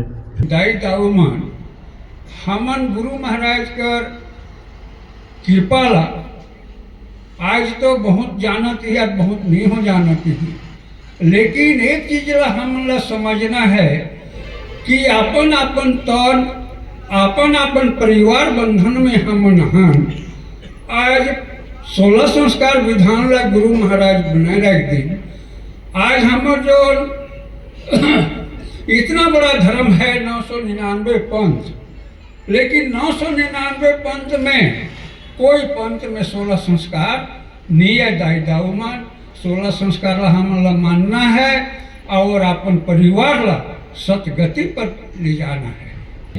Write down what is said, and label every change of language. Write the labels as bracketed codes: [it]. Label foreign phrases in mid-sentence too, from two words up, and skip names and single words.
[hne] दाई दाऊमन हमन गुरु महाराज कर कृपा ला आज तो बहुत जानत ही आज बहुत नहीं हो जानत ही, लेकिन एक चीज ला हमन ला समझना है कि अपन अपन तन अपन अपन परिवार बंधन में हमन हन। आज 16 संस्कार विधान ला गुरु महाराज बनाए रख दिन। आज हमर जो इतना बड़ा धर्म है 999 पंथ, लेकिन 999 पंथ में कोई पंथ में 16 संस्कार नहीं है। दाई दाऊमन 16 संस्कार ला हम ला मानना है और अपन परिवार ला सतगति पर ले जाना है।